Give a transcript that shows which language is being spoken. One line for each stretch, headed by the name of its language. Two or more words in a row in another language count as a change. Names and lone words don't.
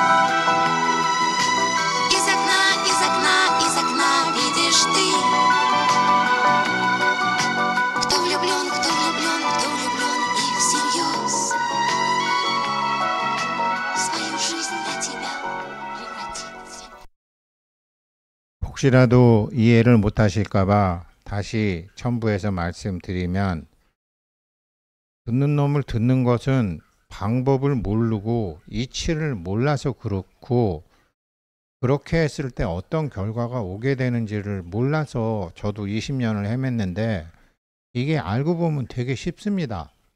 Russian: Из окна, из окна, из окна видишь ты. Кто влюблен, кто влюблен, кто влюблен и всерьез свою жизнь для тебя превратит в цветы.
Korean: 혹시라도 이해를 못하실까봐 다시 첨부해서 말씀드리면, 듣는 놈을 듣는 것은 방법을 모르고 이치를 몰라서 그렇고, 그렇게 했을 때 어떤 결과가 오게 되는지를 몰라서 저도 20년을 헤맸는데, 이게 알고 보면 되게 쉽습니다.